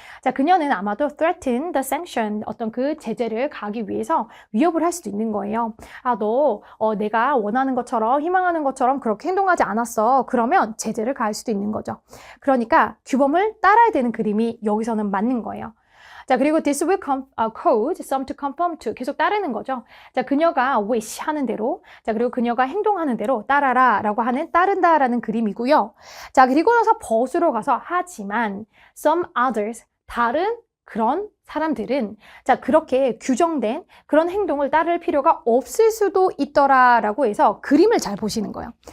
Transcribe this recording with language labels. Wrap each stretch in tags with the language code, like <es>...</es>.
<ko>자, 그녀는 아마도</ko> <en>threaten the sanction,</en> <ko>어떤 그 제재를 가기 위해서 위협을 할 수도 있는 거예요. 너 내가 원하는 것처럼 희망하는 것처럼 그렇게 행동하지 않았어. 그러면 제재를 가할 수도 있는 거죠. 그러니까 규범을 따라야 되는 그림이 여기서는 맞는 거예요. 자, 그리고</ko> <en>this will cause some to conform to,</en> <ko>계속 따르는 거죠. 자, 그녀가 wish 하는 대로, 자, 그리고 그녀가 행동하는 대로 따라라 라고 하는 따른다라는 그림이고요. 자, 그리고 나서 but으로 가서 하지만</ko> <en>some others,</en> <ko>다른 그런 사람들은, 자, 그렇게 규정된 그런 행동을 따를 필요가 없을 수도 있더라라고 해서 그림을 잘 보시는 거예요.</ko>